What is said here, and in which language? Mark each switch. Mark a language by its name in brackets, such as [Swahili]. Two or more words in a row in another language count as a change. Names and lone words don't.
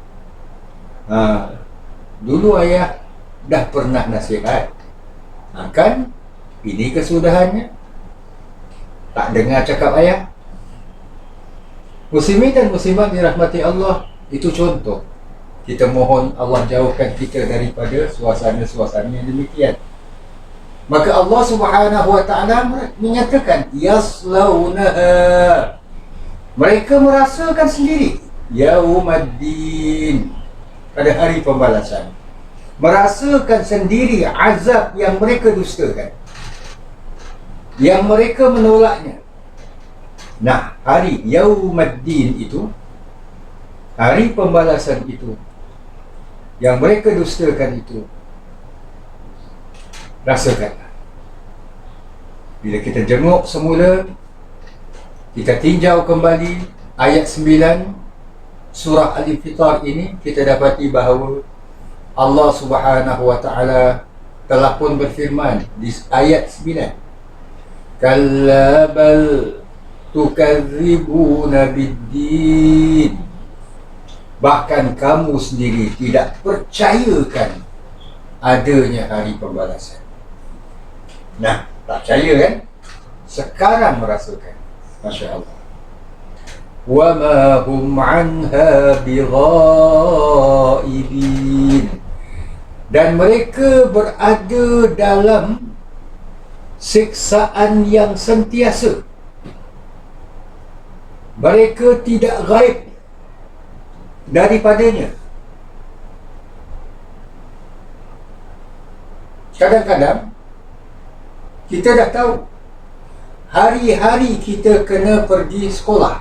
[Malay] dulu ayah dah pernah nasihat, kan ini kesudahannya, tak dengar cakap ayah. Muslimin dan muslimat dirahmati Allah, itu contoh. Kita mohon Allah jauhkan kita daripada suasana-suasana yang demikian. Maka Allah [Arabic] سبحانه وتعالى [Malay] menyatakan yaslaunaha, mereka merasakan sendiri yaumaddin, pada hari pembalasan, merasakan sendiri azab yang mereka dustakan, yang mereka menolaknya. Nah, hari yaumaddin itu, hari pembalasan itu, yang mereka dustakan itu, rasakanlah. Bila kita jenguk semula, kita tinjau kembali ayat 9 surah Al-Infitar ini, kita dapati bahawa Allah [Arabic] سبحانه وتعالى [Malay] telah pun berfirman di ayat 9, [Arabic] كلا بل تكذبون بالدين, [Malay] bahkan kamu sendiri tidak percayakan adanya hari pembalasan. Nah, tak percaya kan? Sekarang merasakan. [Arabic] ما شاء الله. وما هم عنها بغائبين, [Malay] dan mereka berada dalam siksaan yang sentiasa. Mereka tidak gaib daripadanya. Kadang-kadang kita dah tahu hari-hari kita kena pergi sekolah.